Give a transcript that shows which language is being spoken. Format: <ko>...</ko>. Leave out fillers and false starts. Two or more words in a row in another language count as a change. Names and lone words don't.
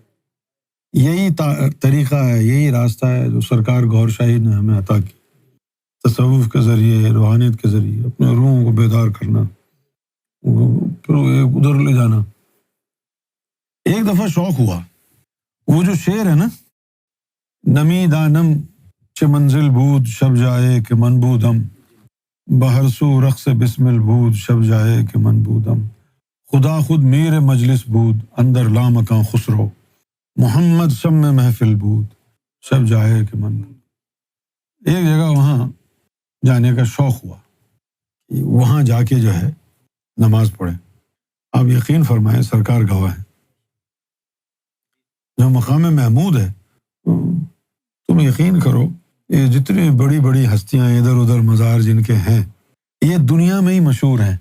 <ur>یہی طریقہ ہے، یہی راستہ ہے جو سرکار گور شاہی نے ہمیں عطا کی، تصوف کے ذریعے، روحانیت کے ذریعے اپنے روحوں کو بیدار کرنا، پھر ادھر لے جانا۔ ایک دفعہ شوق ہوا، وہ جو شعر ہے نا،</ur> <fa>نمی دانم چه منزل بود شب جائے کہ من بودم، بہر سو رقص بسمل بود شب جائے کہ من بودم، خدا خود میر مجلس بود اندر لامکاں خسرو، محمد شم محفل بود شب جائے کہ من بود۔</fa> <ur>ایک جگہ وہاں جانے کا شوق ہوا، وہاں جا کے جو ہے نماز پڑھے۔ آپ یقین فرمائیں، سرکار گواہ ہے، جو مقام محمود ہے، تم یقین کرو یہ جتنی بڑی بڑی ہستیاں ادھر ادھر مزار جن کے ہیں یہ دنیا میں ہی مشہور ہیں۔</ur>